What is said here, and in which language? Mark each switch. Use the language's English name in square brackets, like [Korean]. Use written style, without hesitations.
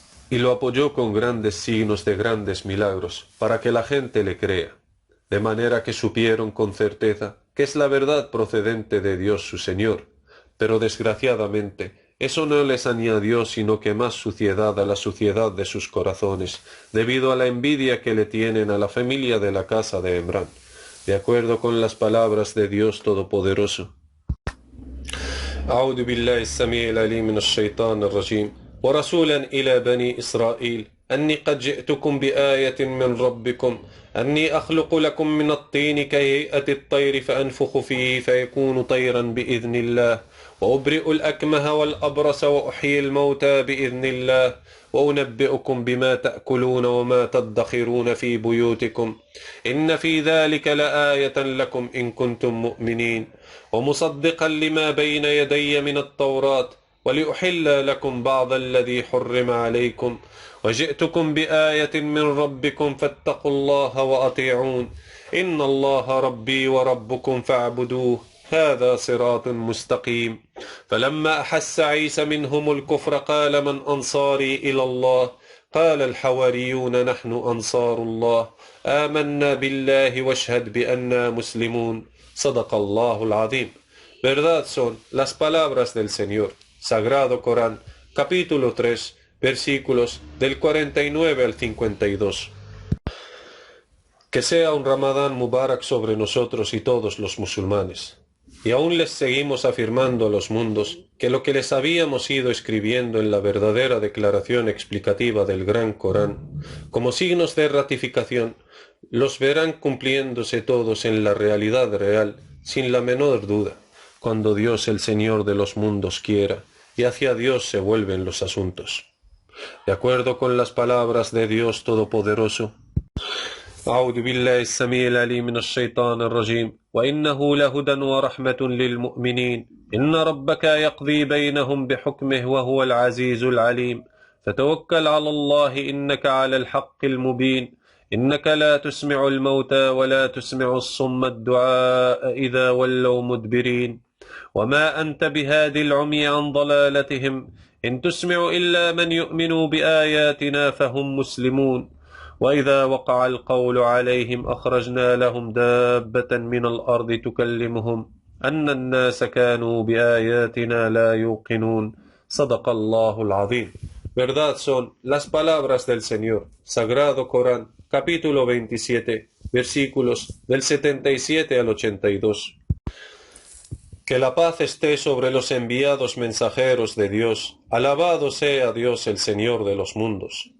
[Spanish] Y lo apoyó con grandes signos de grandes milagros, para que la gente le crea, de manera que supieron con certeza que es la verdad procedente de Dios su Señor. Pero desgraciadamente, eso no les añadió sino que más suciedad a la suciedad de sus corazones, debido a la envidia que le tienen a la familia de la casa de Emrán, de acuerdo con las palabras de Dios Todopoderoso. [Arabic] أعوذ بالله السميع العليم من الشيطان الرجيم ورسولا إلى بني إسرائيل أني قد جئتكم بآية من ربكم أني أخلق لكم من الطين كهيئة الطير فأنفخ فيه فيكون طيرا بإذن الله وأبرئ الأكمه والأبرص وأحيي الموتى بإذن الله وأنبئكم بما تأكلون وما تدخرون في بيوتكم إن في ذلك لآية لكم إن كنتم مؤمنين ومصدقا لما بين يدي من التوراة ولأحل لكم بعض الذي حرم عليكم وجئتكم بآية من ربكم فاتقوا الله وأطيعون إن الله ربي وربكم فاعبدوه هذا صراط مستقيم فلما أحس عيسى منهم الكفر قال من أنصاري إلى الله قال الحواريون نحن أنصار الله آمنا بالله واشهد بأننا مسلمون صدق الله العظيم. [Spanish] Verdad son las palabras del Señor. Sagrado Corán, capítulo 3, versículos del 49 al 52. Que sea un Ramadán Mubarak sobre nosotros y todos los musulmanes. Y aún les seguimos afirmando a los mundos que lo que les habíamos ido escribiendo en la verdadera declaración explicativa del Gran Corán, como signos de ratificación, los verán cumpliéndose todos en la realidad real, sin la menor duda, cuando Dios el Señor de los mundos quiera, y hacia Dios se vuelven los asuntos. De acuerdo con las palabras de Dios Todopoderoso, [Arabic] أعوذ بالله السميع العليم من الشيطان الرجيم وإنه لهدى ورحمة للمؤمنين إن ربك يقضي بينهم بحكمه وهو العزيز العليم فتوكل على الله إنك على الحق المبين إنك لا تسمع الموتى ولا تسمع الصم الدعاء إذا ولوا مدبرين وما أنت بهاد العمي عن ضلالتهم إن تسمع إلا من يؤمن بآياتنا فهم مسلمون وإذا وقع القول عليهم أخرجنا لهم دابة من الأرض تكلمهم أن الناس كانوا بآياتنا لا يوقنون صدق الله العظيم. [Spanish] Verdad son las palabras del Señor. Sagrado Corán, capítulo 27, versículos del 77 al 82. Que la paz esté sobre los enviados mensajeros de Dios. Alabado sea Dios el Señor de los mundos.